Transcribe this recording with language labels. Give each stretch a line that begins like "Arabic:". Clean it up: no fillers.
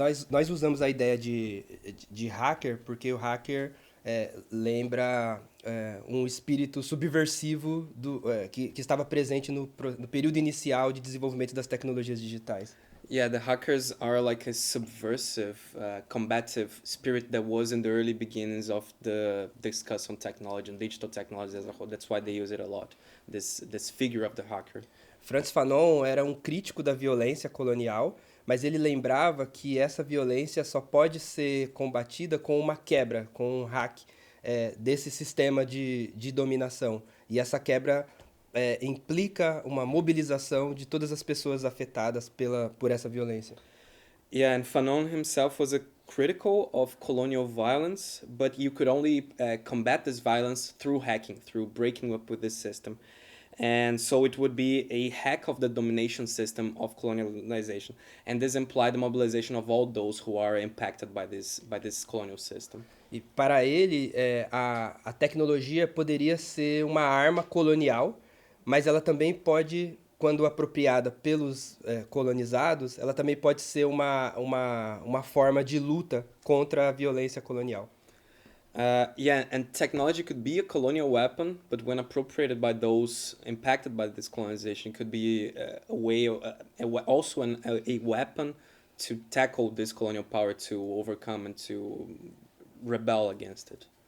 Portuguese: Nós usamos a ideia de hacker porque o hacker lembra um espírito subversivo que estava presente no período inicial de desenvolvimento das tecnologias digitais.
English: Yeah, the hackers are like a subversive, combative spirit that was in the early beginnings of the discussion on technology and digital technology as a whole. That's why they use it a lot, this figure of the hacker.
Portuguese: Frantz Fanon era um crítico da violência colonial, mas ele lembrava que essa violência só pode ser combatida com uma quebra, com um hack desse sistema de dominação. E essa quebra implica uma mobilização de todas as pessoas afetadas por essa violência.
English: Yeah, and Fanon himself was a critical of colonial violence, but you could only combat this violence through hacking, through breaking up with this system. And so it would be a hack of the domination system of colonialization, and this implied the mobilization of all those who are impacted by this colonial system.
Portuguese: E para ele, a tecnologia poderia ser uma arma colonial, mas ela também pode, quando apropriada pelos colonizados, ela também pode ser uma forma de luta contra a violência colonial.
English: Yeah, and technology could be a colonial weapon, but when appropriated by those impacted by this colonization, could be a way, also a weapon to tackle this colonial power, to overcome and to rebel against it.